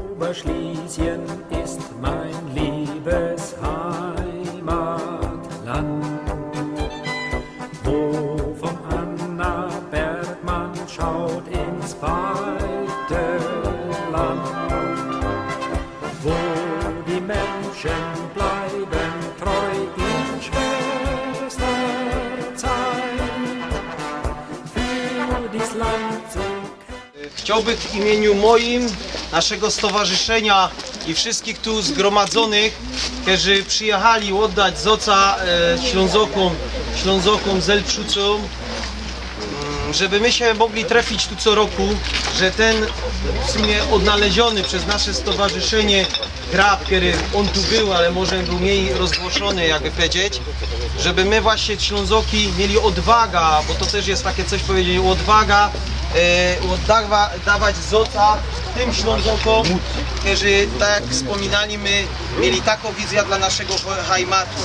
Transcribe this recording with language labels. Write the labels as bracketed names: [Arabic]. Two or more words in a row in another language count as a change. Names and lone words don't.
[German] Oberschlesien ist mein liebes Heimatland, wo vom Annaberg man schaut ins weite Land, wo die Menschen bleiben treu in schwerster Zeit, für dies Land zu. [Silesian] Chciałbym w imieniu moim, naszego stowarzyszenia i wszystkich tu zgromadzonych, którzy przyjechali oddać zoca Ślązokom z Zelpszucą, żeby my się mogli trafić tu co roku, że ten w sumie odnaleziony przez nasze stowarzyszenie grab, który on tu był, ale może był mniej rozgłoszony, jakby powiedzieć, żeby my właśnie Ślązoki mieli odwaga, bo to też jest takie coś powiedzieć, odwaga, dawać zoca tym Ślązokom, którzy, tak jak wspominali, my mieli taką wizję dla naszego Heimatu.